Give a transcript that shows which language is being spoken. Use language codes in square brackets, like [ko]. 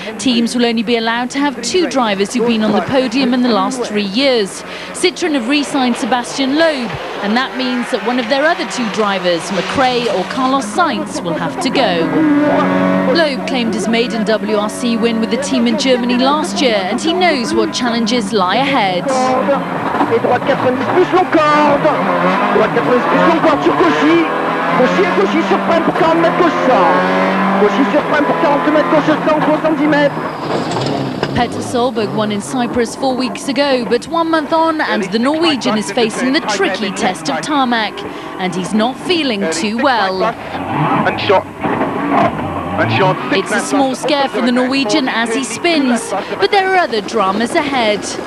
[en] Teams will only be allowed to have 2 drivers who've been on the podium in the last 3 years. Citroën have re-signed Sebastian Loeb, and that means that one of their other 2 drivers, McRae or Carlos Sainz, will have to go. Loeb claimed his maiden WRC win with the team in Germany last year, and he knows what challenges lie ahead. [fr] Et droite 90 plus Concorde. Droite 90 plus Concorde sur Cauchy. Cauchy sur Prime pour 40 mètres gauche 100. Cauchy sur Prime pour 42 mètres gauche 100, 70 mètres. [en] Petter Solberg won in Cyprus 4 weeks ago, but 1 month on and the Norwegian is facing the tricky test of tarmac, and he's not feeling too well. It's a small scare for the Norwegian as he spins, but there are other dramas ahead.